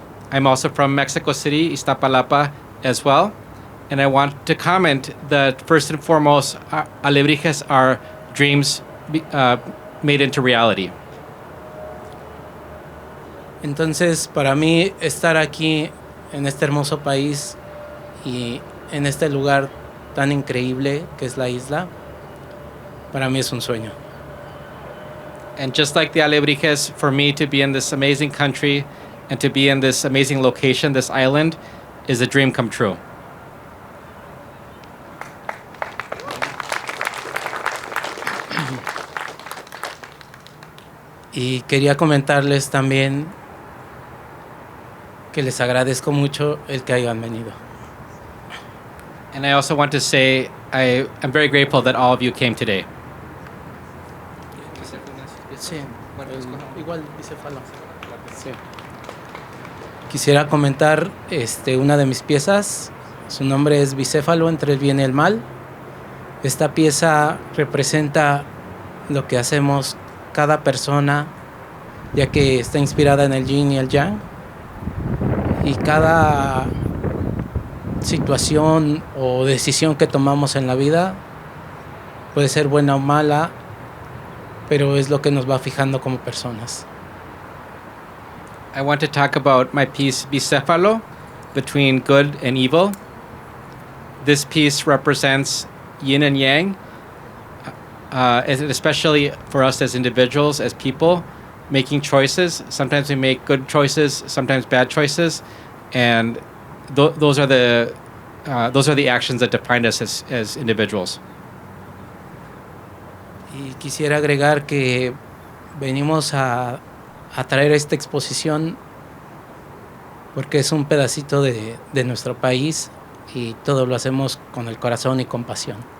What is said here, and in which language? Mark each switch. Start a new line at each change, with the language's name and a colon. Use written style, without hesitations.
English: I'm also from Mexico City, Iztapalapa as well. And I want to comment that first and foremost, alebrijes are dreams made into reality.
Spanish: Entonces, para mí, estar aquí en este hermoso país y en este lugar tan increíble que es la isla, para mí es un sueño.
English: And just like the Alebrijes, for me to be in this amazing country and to be in this amazing location, this island, is a dream come true.
Spanish: Y quería comentarles también que les agradezco mucho el que hayan venido.
English: And I also want to say I'm very grateful that all of you came today.
Spanish: Sí, igual dice Falo. Sí. Quisiera comentar una de mis piezas. Su nombre es Bicéfalo entre el bien y el mal. Esta pieza representa lo que hacemos cada persona, ya que está inspirada en el yin y el yang. Y cada situación o decisión que tomamos en la vida puede ser buena o mala, pero es lo que nos va fijando como personas.
English: I want to talk about my piece Bicéfalo, between good and evil. This piece represents yin and yang, especially for us as individuals, as people, making choices. Sometimes we make good choices, sometimes bad choices, and those are the actions that define us as individuals.
Spanish: Y quisiera agregar que venimos a traer esta exposición porque es un pedacito de nuestro país y todo lo hacemos con el corazón y con pasión.